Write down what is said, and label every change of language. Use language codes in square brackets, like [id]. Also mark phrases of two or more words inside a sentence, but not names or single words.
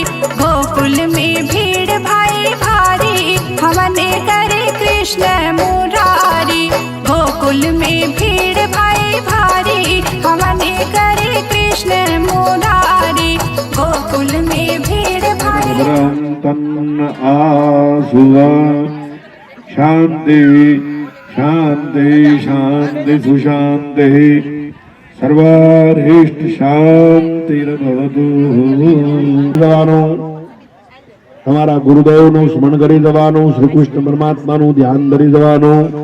[hi] गोकुल में भीड़ भाई भारी हवन करे कृष्ण मुरारी। गोकुल में भीड़ भाई भारी हवन करे कृष्ण मुरारी। गोकुल में भीड़ भारी [sa] तन्न आसुवा शांति शांति शांति सुशांति सर्वारिष्ट शांति [gu] તમારા ગુરુદેવનું સ્મરણ કરી જવાનું, શ્રી કૃષ્ણ પરમાત્માનું ધ્યાન ધરી જવાનું।